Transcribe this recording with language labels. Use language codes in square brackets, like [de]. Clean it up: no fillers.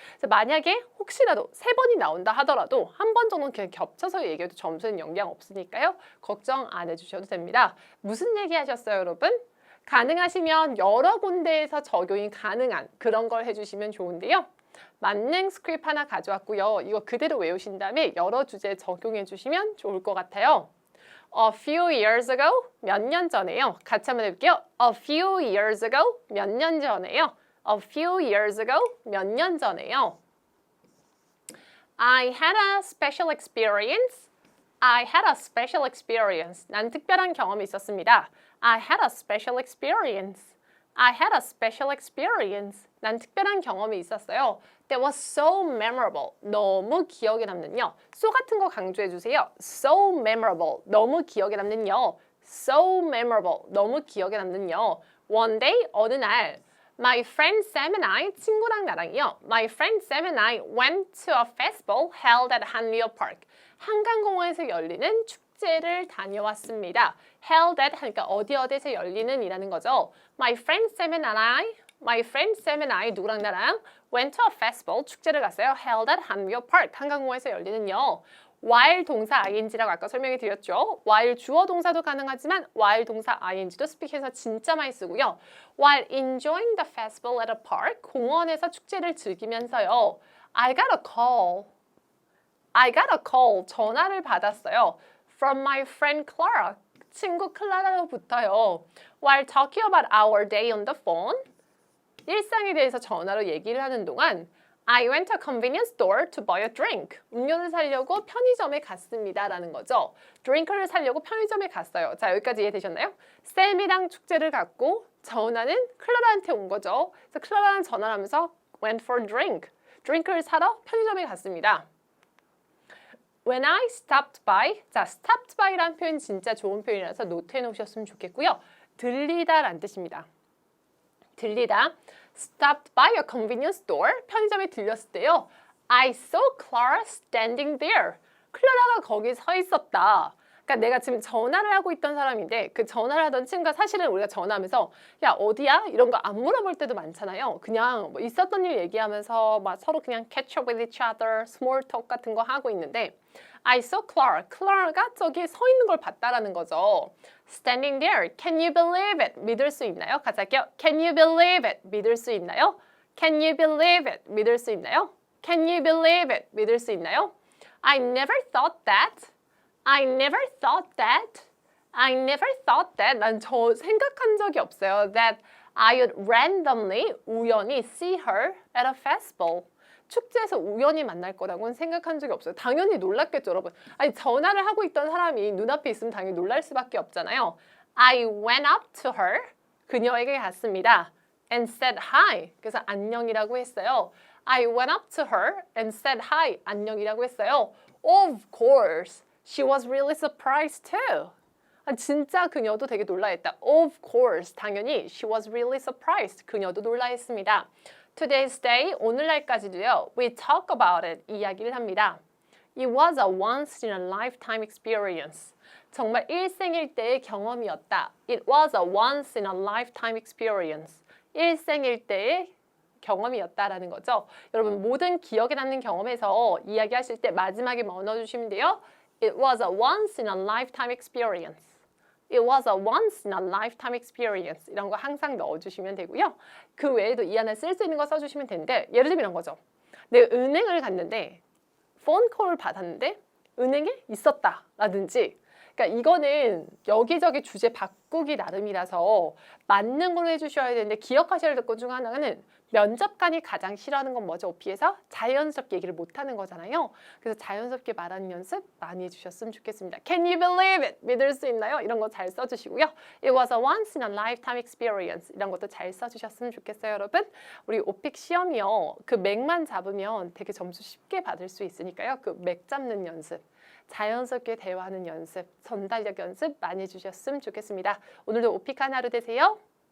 [ko] 그래서 만약에 혹시라도 3번이 나온다 하더라도 한 번 정도는 그냥 겹쳐서 얘기해도 점수는 영향 없으니까요. 걱정 안 해주셔도 됩니다. 무슨 얘기 하셨어요 여러분? 가능하시면 여러 군데에서 적용이 가능한 그런 걸 해주시면 좋은데요. 만능 스크립트 하나 가져왔고요. 이거 그대로 외우신 다음에 여러 주제에 적용해 주시면 좋을 것 같아요. [en] A few years ago, [ko] 몇 년 전에요. 같이 한번 해볼게요. [en] A few years ago, [ko] 몇 년 전에요. [en] A few years ago, 몇 년 전에요. I had a special experience. I had a special experience. [ko] 난 특별한 경험이 있었습니다. [en] I had a special experience. I had a special experience. [ko] 난 특별한 경험이 있었어요. [en] That was so memorable. [ko] 너무 기억에 남는요. so 같은 거 강조해 주세요. [en] So memorable. [ko] 너무 기억에 남는요. [en] So memorable. [ko] 너무 기억에 남는요. [en] One day, [ko] 어느 날 [en] My friend Sam and I, [ko] 친구랑 나랑이요. [en] My friend Sam and I went to a festival held at Hanweo Park. [ko] 한강공원에서 열리는 축제를 다녀왔습니다. Held at 하니까 어디에서 열리는 이라는 거죠. [en] My friend Sam and I [ko] 누구랑 나랑 [en] went to a festival [ko] 축제를 갔어요. [en] Held at Hanweo Park [ko] 한강공원에서 열리는요. while 동사 ing라고 아까 설명해 드렸죠. while 주어 동사도 가능하지만 while 동사 ing도 스피킹에서 진짜 많이 쓰고요. [en] while enjoying the festival at a park [ko] 공원에서 축제를 즐기면서요. [en] I got a call [ko] 전화를 받았어요. [en] From my friend Clara [ko] 친구 클라라로부터요. [en] While talking about our day on the phone [ko] 일상에 대해서 전화로 얘기를 하는 동안 [en] I went to a convenience store to buy a drink. [ko] 음료를 사려고 편의점에 갔습니다. 라는 거죠. 드링크를 사려고 편의점에 갔어요. 자, 여기까지 이해되셨나요? 쌤이랑 축제를 갔고 전화는 클라라한테 온 거죠. 그래서 클라라랑 전화를 하면서 [en] went for a drink. [ko] 드링크를 사러 편의점에 갔습니다. [en] When I stopped by. [ko] 자, stopped by라는 표현 진짜 좋은 표현이라서 노트해 놓으셨으면 좋겠고요. 들리다라는 뜻입니다. 들리다. [en] Stopped by a convenience store. [ko] 편의점에 들렸을 때요. [en] I saw Clara standing there. [ko] 클라라가 거기 서 있었다. 그러니까 내가 지금 전화를 하고 있던 사람인데 그 전화를 하던 친구가 사실은 우리가 전화하면서 야 어디야? 이런 거 안 물어볼 때도 많잖아요. 그냥 뭐 있었던 일 얘기하면서 막 서로 그냥 [en] catch up with each other, [ko] small talk 같은 거 하고 있는데 [en] I saw Clara. [ko] 클라라가 저기 서 있는 걸 봤다라는 거죠. [en] Standing there. Can you believe it? [ko] 믿을 수 있나요? 같이 할게요. [en] Can you believe it? [ko] 믿을 수 있나요? [en] Can you believe it? 믿을 수 있나요? Can you believe it? [ko] 믿을 수 있나요? [en] I never thought that. I never thought that. I never thought that. [ko] 난 저 생각한 적이 없어요. [en] That I would randomly, 우연히 see her at a festival. [ko] 축제에서 우연히 만날 거라고는 생각한 적이 없어요. 당연히 놀랐겠죠, 여러분. 아니, 전화를 하고 있던 사람이 눈앞에 있으면 당연히 놀랄 수밖에 없잖아요. [en] I went up to her. [ko] 그녀에게 갔습니다. [en] And said hi. [ko] 그래서 안녕이라고 했어요. [en] I went up to her and said hi. [ko] 안녕이라고 했어요. [en] Of course. She was really surprised too. [ko] 진짜 그녀도 되게 놀라했다. [en] Of course. [ko] 당연히 [en] she was really surprised. [ko] 그녀도 놀라했습니다. [en] Today's day, [ko] 오늘날까지도요. [en] We talk about it. [ko] 이야기를 합니다. [en] It was a once in a lifetime experience. [ko] 정말 일생일대의 경험이었다. [en] It was a once in a lifetime experience. [ko] 일생일대의 경험이었다라는 거죠. 여러분 모든 기억에 남는 경험에서 이야기하실 때 마지막에 뭐 넣어주시면 돼요? [en] It was a once in a lifetime experience. It was a once in a lifetime experience. [ko] 이런 거 항상 넣어주시면 되고요. 그 외에도 이 안에 쓸 수 있는 거 써주시면 되는데 예를 들면 이런 거죠. 내가 은행을 갔는데 폰콜을 받았는데 은행에 있었다 라든지 그러니까 이거는 여기저기 주제 바꾸기 나름이라서 만능으로 해주셔야 되는데 기억하셔야 될 것 중 하나는 면접관이 가장 싫어하는 건 뭐죠? 오피에서 자연스럽게 얘기를 못하는 거잖아요. 그래서 자연스럽게 말하는 연습 많이 해주셨으면 좋겠습니다. [en] Can you believe it? [ko] 믿을 수 있나요? 이런 거 잘 써주시고요. [en] It was a once in a lifetime experience. [ko] 이런 것도 잘 써주셨으면 좋겠어요, 여러분. 우리 오픽 시험이요. 그 맥만 잡으면 되게 점수 쉽게 받을 수 있으니까요. 그 맥 잡는 연습. 자연스럽게 대화하는 연습, 전달력 연습 많이 해주셨으면 좋겠습니다. 오늘도 오픽한 하루 되세요.